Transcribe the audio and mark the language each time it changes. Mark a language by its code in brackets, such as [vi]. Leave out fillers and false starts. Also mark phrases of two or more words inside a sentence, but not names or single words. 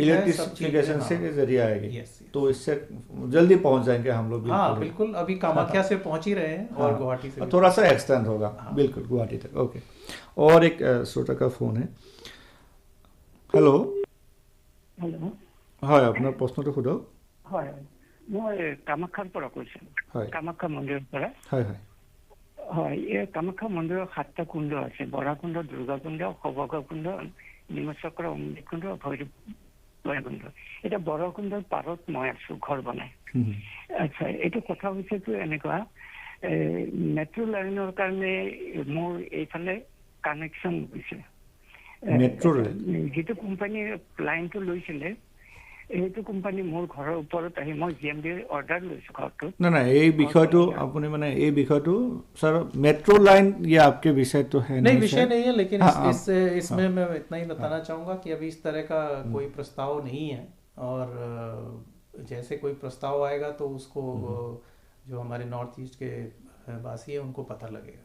[hi] इलेक्ट्रिफिकेशन से जरिए आएगी। तो इससे जल्दी पहुंच जाएंगे हम लोग। हाँ बिल्कुल, अभी कामाख्या से पहुंच ही रहे हैं और गुवाहाटी से थोड़ा सा एक्सटेंड होगा। बिल्कुल गुवाहाटी तक। ओके, और एक श्रोता का फोन है। हेलो हेलो, [as] হয় আপোনাৰ প্ৰশ্নটো সোধক। হয়, মই কামাখ্যাৰ পৰা কৈছোঁ। কামাখ্যা মন্দিৰৰ পৰা। হয় হয় হয়, এই কামাখ্যা মন্দিৰৰ 7টা কুণ্ড আছে। বৰাকুণ্ড, দুৰ্গাকুণ্ড, সবগকুণ্ড, নিমচক্ৰ, অমৃতকুণ্ড, ভৈৰৱ কুণ্ড। এতিয়া বৰাকুণ্ডৰ পাৰত মই আছো ঘৰ বনাই। আচ্ছা, এইটো কথা হৈছেতো এনেকুৱা, মেট্ৰ' লাইনৰ কাৰণে মোৰ এইফালে কানেকশ্যন হৈছে। মেট্ৰ' ৰেল যিটো কোম্পানী লাইনটো লৈছিলে, এইটো কোম্পানী মোৰ ঘৰৰ ওপৰত আহি, মই GMD অৰ্ডাৰ লৈছোঁ ঘৰটো। না এই বিষয়টো আপুনি মানে এই বিষয়টো [hi] सर मेट्रो लाइन ये आपके विषय तो है नहीं, विषय नहीं है, लेकिन इसमें मैं इतना ही बताना चाहूँगा कि अभी इस तरह का कोई प्रस्ताव नहीं है, और जैसे कोई प्रस्ताव आएगा तो उसको जो हमारे नॉर्थ ईस्ट के वासी है उनको पता लगेगा।